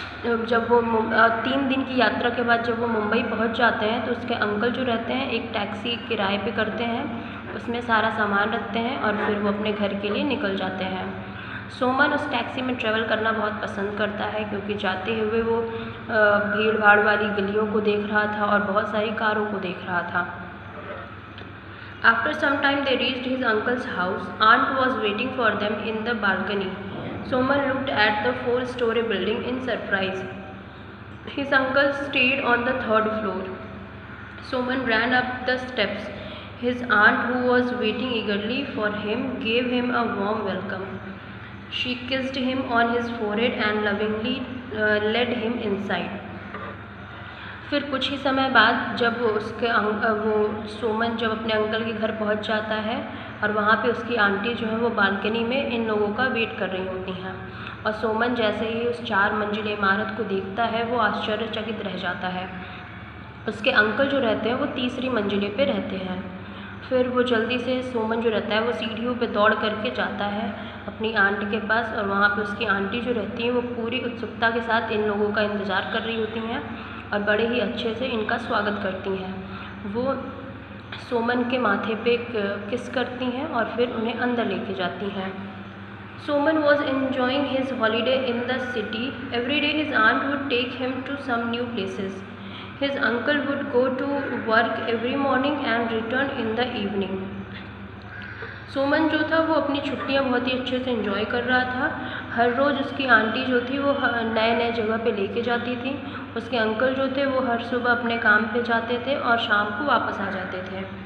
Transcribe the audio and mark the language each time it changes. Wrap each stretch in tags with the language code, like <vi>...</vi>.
<hi>अब जब वो 3 दिन की यात्रा के बाद जब वो मुंबई पहुंच जाते हैं तो उसके अंकल जो रहते हैं एक टैक्सी किराए पे करते हैं, उसमें सारा सामान रखते हैं और फिर वो अपने घर के लिए निकल जाते हैं। सुमन उस टैक्सी में ट्रैवल करना बहुत पसंद करता है क्योंकि जाते हुए वो भीड़ भाड़ वाली गलियों को देख रहा था और बहुत सारी कारों को देख रहा था।</hi> <en>After some time they reached his uncle's house. Aunt was waiting for them in the balcony. Suman looked at the 4-story building in surprise. His uncle stayed on the 3rd floor. Suman ran up the steps. His aunt, who was waiting eagerly for him, gave him a warm welcome. She kissed him on his forehead and lovingly led him inside.</en> <hi>फिर कुछ ही समय बाद जब वो सुमन जब अपने uncle के घर पहुंच जाता है और वहाँ पे उसकी आंटी जो है वो बालकनी में इन लोगों का वेट कर रही होती हैं, और सुमन जैसे ही उस 4 मंजिले इमारत को देखता है वो आश्चर्यचकित रह जाता है। उसके अंकल जो रहते हैं वो 3री मंजिले पे रहते हैं। फिर वो जल्दी से सुमन जो रहता है वो सीढ़ियों पे दौड़ करके जाता है अपनी आंट के पास, और वहाँ पे उसकी आंटी जो रहती हैं वो पूरी उत्सुकता के साथ इन लोगों का इंतज़ार कर रही होती हैं और बड़े ही अच्छे से इनका स्वागत करती हैं। वो सुमन के माथे पे किस करती हैं और फिर उन्हें अंदर लेके जाती हैं।</hi> <en>Suman was enjoying his holiday in the city. Every day his aunt would take him to some new places. His uncle would go to work every morning and return in the evening.</en> <hi>सुमन जो था वो अपनी छुट्टियां बहुत ही अच्छे से enjoy कर रहा था। हर रोज़ उसकी आंटी जो थी वो नए नए जगह पे लेके जाती थी। उसके अंकल जो थे वो हर सुबह अपने काम पे जाते थे और शाम को वापस आ जाते थे।</hi>